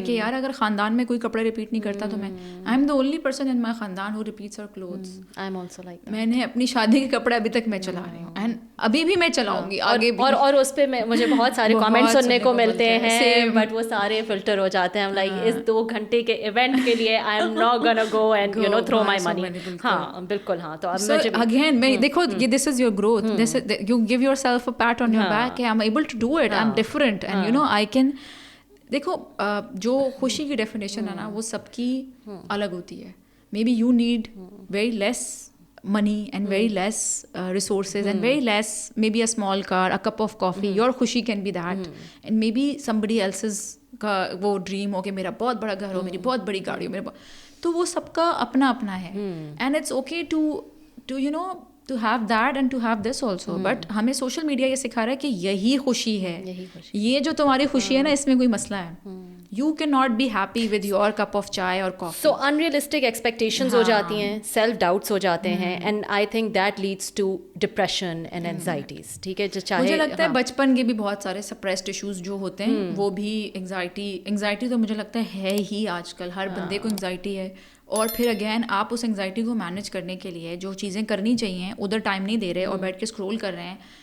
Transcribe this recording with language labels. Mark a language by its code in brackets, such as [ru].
[ur] کہ یار اگر خاندان میں کوئی کپڑے ریپیٹ نہیں کرتا تو میں I am the only person in my خاندان who repeats her clothes. [en] I am also like that. [ur] میں نے اپنی شادی کے کپڑے ابھی تک میں چلا رہی ہوں, اینڈ ابھی بھی میں چلاؤں گی آگے بھی. اور اس پہ مجھے بہت سارے کامنٹ سننے کو ملتے ہیں, بٹ وہ سارے فلٹر ہو جاتے ہیں. [en] Like اس 2 گھنٹے کے ایونٹ کے لیے I am not gonna go and you know throw my money. [ur] ہاں بالکل. ہاں, تو اب [en] Again میں دیکھو this is your growth. You give yourself a pat on your back. I am able to do it. I am different and you know I can. [ur] دیکھو جو خوشی کی ڈیفینیشن ہے نا وہ سب کی الگ ہوتی ہے. [en] Maybe you need very less money and very less resources and very less, maybe a small car, a cup of coffee. Your خوشی can be that. [ur] And maybe somebody else's کا وہ ڈریم ہو کہ میرا بہت بڑا گھر ہو, میری بہت بڑی گاڑی ہو, تو وہ سب کا اپنا اپنا ہے. [en] And it's okay to you know to have that and to have this also. [ur] But ہمیں سوشل میڈیا یہ سکھا رہا ہے کہ یہی خوشی ہے, یہ جو تمہاری خوشی ہے نا اس میں کوئی مسئلہ ہے. [en] You cannot be happy with your cup of chai or coffee. So unrealistic expectations ہو جاتی ہیں, self doubts ہو جاتے ہیں, and I think that leads to depression and anxieties. [ur] ٹھیک ہے, مجھے لگتا ہے بچپن کے بھی بہت سارے suppressed issues جو ہوتے ہیں وہ بھی anxiety تو مجھے لگتا ہے ہی آج کل ہر بندے کو anxiety ہے. اور پھر اگین آپ اس انگزائٹی کو مینیج کرنے کے لیے جو چیزیں کرنی چاہیے ادھر ٹائم نہیں دے رہے اور بیٹھ کے اسکرول کر رہے ہیں.